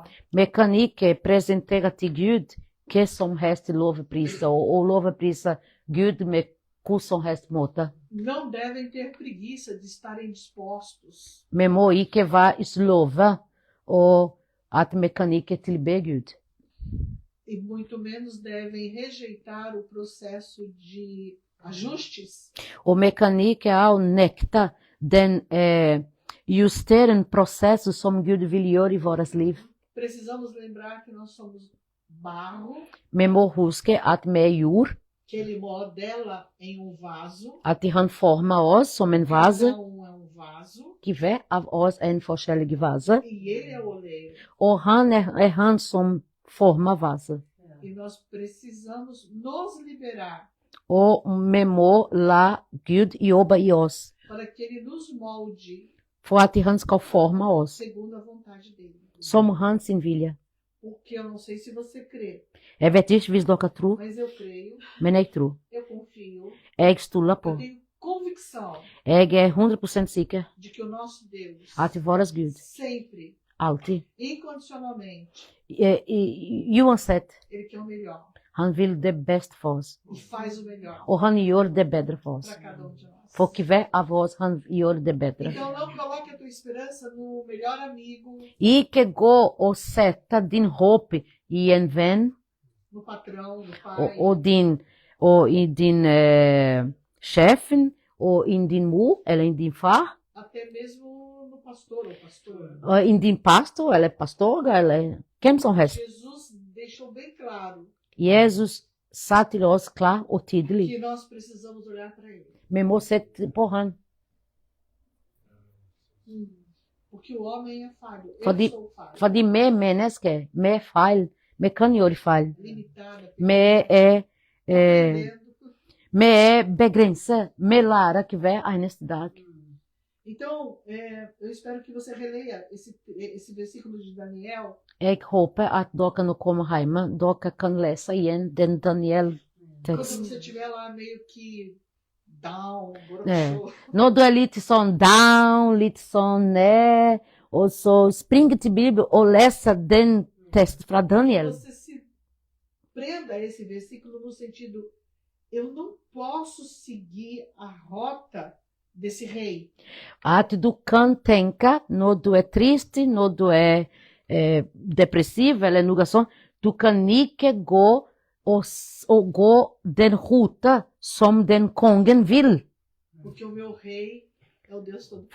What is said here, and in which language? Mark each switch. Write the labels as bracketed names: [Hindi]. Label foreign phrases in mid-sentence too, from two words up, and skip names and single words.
[Norwegian] Vi kan ikke presentere til Gud hva som helst lovprise, og lovprise Gud med hva som helst måte. [Portuguese] Não devem ter preguiça de estarem dispostos. [Norwegian] Vi må ikke være slove, og at vi kan ikke tilbe Gud. [Portuguese] E muito menos devem rejeitar o processo de ajustes [Norwegian] Og vi kan ikke også nekte den justeren prosessen som Gud vil gjøre i vårt liv. [Portuguese] Precisamos lembrar que nós somos barro, [Norwegian] Vi må huske at vi er jord, [Portuguese] que Ele modela em um vaso. [Norwegian] at han former oss som en vase, [Portuguese] Cada um é um vaso. [Norwegian] que hver av oss er en forskjellig vase, [Portuguese] E Ele é o oleiro. [Norwegian] og han er han som former vase. [Portuguese] E nós precisamos nos liberar [Norwegian] Og vi må la Gud jobbe i oss, [Portuguese] para que Ele nos molde [Norwegian] for at han skal forme oss, [Portuguese] segundo a vontade dEle. [Norwegian] som hans vilje. [Portuguese] Porque eu não sei se você crê, [Norwegian] Jeg vet ikke hvis dere tror, [Portuguese] mas eu creio, [Norwegian] men jeg tror. [Portuguese] eu confio, [Norwegian] Jeg stoler [Portuguese] eu [Norwegian] på. [Portuguese] tenho convicção [Norwegian] Jeg er 100% sikker [Portuguese] de que o nosso Deus [Norwegian] at vår Gud [Portuguese] sempre, [Norwegian] alltid, [Portuguese] incondicionalmente, [Norwegian] uansett, [Portuguese] Ele quer o melhor [Norwegian] han vil det best for oss. [Portuguese] e faz o melhor [Norwegian] Og han gjør det bedre for oss. [Portuguese] para cada um de nós. [Norwegian] For hver av oss han gjør det bedre. [Portuguese] Então não coloque a tua esperança no melhor amigo, [Norwegian] Ikke gå og sette din håp i en venn [Portuguese] no patrão, no [Norwegian] og, [Portuguese] pai, [Norwegian] og i din sjefen og i din mor eller i din far [Portuguese] até mesmo no pastor ou pastora. [Norwegian] og i din pastor eller pastor eller hvem som helst. [Portuguese] Jesus deixou bem claro [Norwegian] Jesus sa til oss klar og tydelig. [Portuguese] que nós precisamos olhar para Ele. [Norwegian] Vi må se på han. [Portuguese] Porque o homem é falho. [Norwegian] Fordi- [Portuguese] Eu sou falho. [Norwegian] Fordi vi er mennesker, vi er feil. Vi kan gjøre feil. [Portuguese] Limitada, [Norwegian] Vi er, [Portuguese] perdendo. [Norwegian] vi er begrenset. Vi lærer hver eneste dag. [Portuguese] Então, eu espero que você releia esse versículo de Daniel. [Norwegian] Jeg håper at dere når kommer hjemme, dere kan lese igjen den [Portuguese] Quando [Norwegian] Daniel-teksten. [Portuguese] você estiver lá meio que down, É. broxou, [Norwegian] Når du er litt sånn down, litt sånn ned, og så spring til Bibelen og lese den teksten fra Daniel. [Portuguese] você se prenda a esse versículo no sentido: eu não posso seguir a rota desse rei. [Norwegian] At du kan tenke når du er trist, når du er depressiv eller noe sånt, du kan ikke gå og gå den rute som den kongen vil. [Portuguese] Porque o meu rei é o Deus todo.